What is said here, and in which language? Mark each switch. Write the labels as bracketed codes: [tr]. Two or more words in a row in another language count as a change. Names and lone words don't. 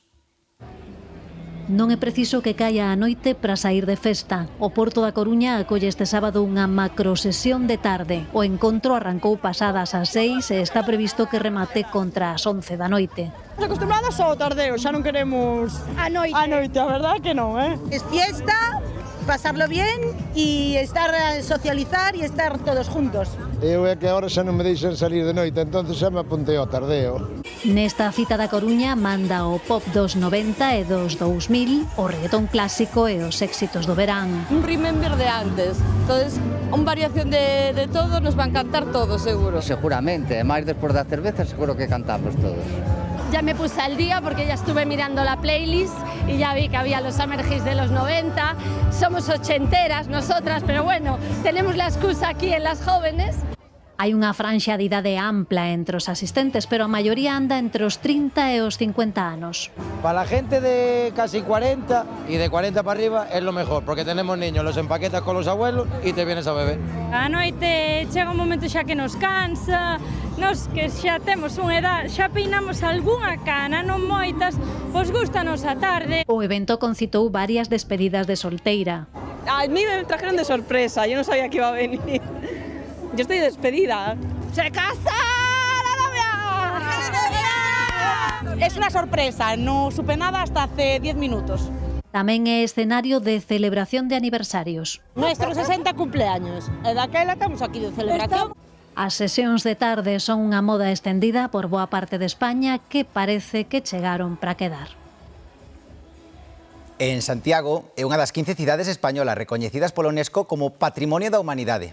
[gl] Non é preciso que caia a noite para sair de festa. O Porto da Coruña acolle este sábado unha macrosesión de tarde. O encontro arrancou pasadas as 6 e está previsto que remate contra as 11 da noite. Acostumbradas ao tardeo, xa non queremos a noite, a verdad que non, [es] Es fiesta, pasarlo bien y estar socializar y estar todos juntos. [gl] Eu é que agora xa non me deixan salir de noite, entonces xa me apuntei ao tardeo. Nesta cita da Coruña manda o pop dos 90 e dos 2000, o reggaetón clásico e os éxitos do verán. Un remember de antes, entonces, unha variación de todo, nos van cantar todos, seguro. Seguramente, máis despois da cerveza, seguro que cantamos todos. [es] Ya me puse al día porque ya estuve mirando la playlist y ya vi que había los Summer Hits de los 90. Somos ochenteras nosotras, pero bueno, tenemos la excusa aquí en las jóvenes. [gl] Hai unha franxa de idade ampla entre os asistentes, pero a maioría anda entre os 30 e os 50 anos. [es] Para la gente de casi 40 y de 40 para arriba es lo mejor, porque tenemos niños, los empaquetas con los abuelos y te vienes a beber. [gl] A noite chega un momento xa que nos cansa, nos que xa temos unha edad, xa peinamos algunha cana, non moitas, pois gustanos a tarde. O evento concitou varias despedidas de solteira. [es] A mí me trajeron de sorpresa, yo no sabía que iba a venir. Yo estoy despedida. ¡Se casa la novia! Es una sorpresa, no supe nada hasta hace 10 minutos. [gl] Tamén é escenario de celebración de aniversarios. [es] Nuestro 60 cumpleaños. [gl] E daquela estamos aquí de celebración. As sesións de tarde son unha moda estendida por boa parte de España que parece que chegaron para quedar. En Santiago é unha das 15 cidades españolas recoñecidas pola UNESCO como Patrimonio da Humanidade.